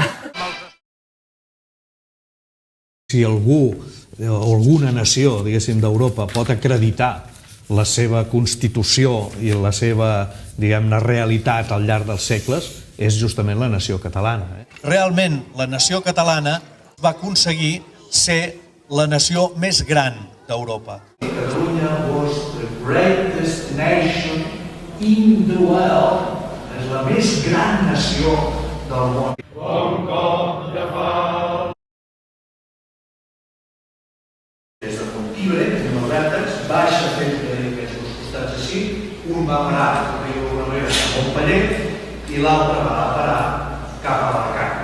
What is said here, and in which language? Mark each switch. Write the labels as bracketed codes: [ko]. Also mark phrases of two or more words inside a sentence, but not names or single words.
[ca] Si algú o alguna nació, diguéssim, d'Europa pot acreditar la seva constitució i la seva, diguem-ne, realitat al llarg dels segles, és justament la nació catalana. Realment, la nació catalana va aconseguir ser la nació més gran d'Europa. [en] Catalunya was the greatest nation in the world. [ca] És la més gran nació del món. Un cop de fal. Des de Fontibre, tenim els vèrtexs, baixa sempre aquests dos costats així, un va parar, per dir-ho d'alguna manera, a Montpeller i l'altre va parar cap a Alacant.